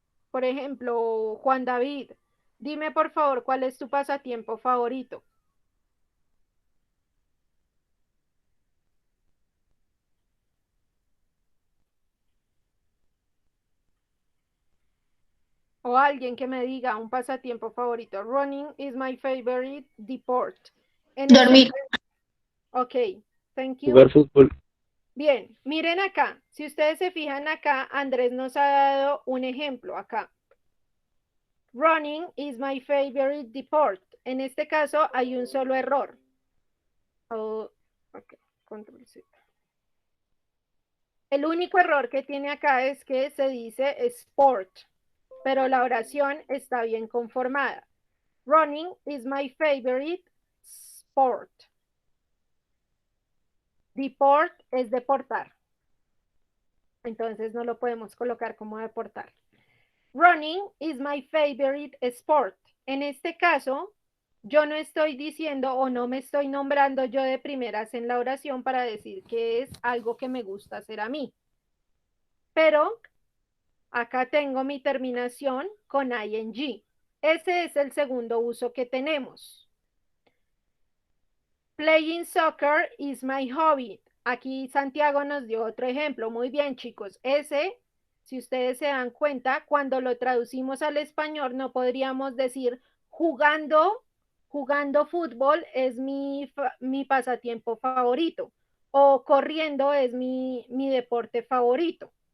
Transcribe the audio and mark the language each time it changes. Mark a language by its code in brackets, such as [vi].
[es] Por ejemplo, Juan David, dime por favor cuál es tu pasatiempo favorito. O alguien que me diga un pasatiempo favorito. [en] Running is my favorite sport. [es] Dormir. [en] Ok, thank you. [es] Jugar fútbol. Bien, miren acá. Si ustedes se fijan acá, Andrés nos ha dado un ejemplo acá. [en] Running is my favorite sport. [es] En este caso hay un solo error. Oh, okay, control Z. El único error que tiene acá es que se dice sport, pero la oración está bien conformada. [en] Running is my favorite sport. [es] Deport es deportar. Entonces no lo podemos colocar como deportar. [en] Running is my favorite sport. [es] En este caso, yo no estoy diciendo o no me estoy nombrando yo de primeras en la oración para decir que es algo que me gusta hacer a mí. Pero acá tengo mi terminación con ing. Ese es el segundo uso que tenemos. [en] Playing soccer is my hobby. [es] Aquí Santiago nos dio otro ejemplo. Muy bien, chicos. Ese, si ustedes se dan cuenta, cuando lo traducimos al español no podríamos decir jugando fútbol es mi pasatiempo favorito o corriendo es mi deporte favorito.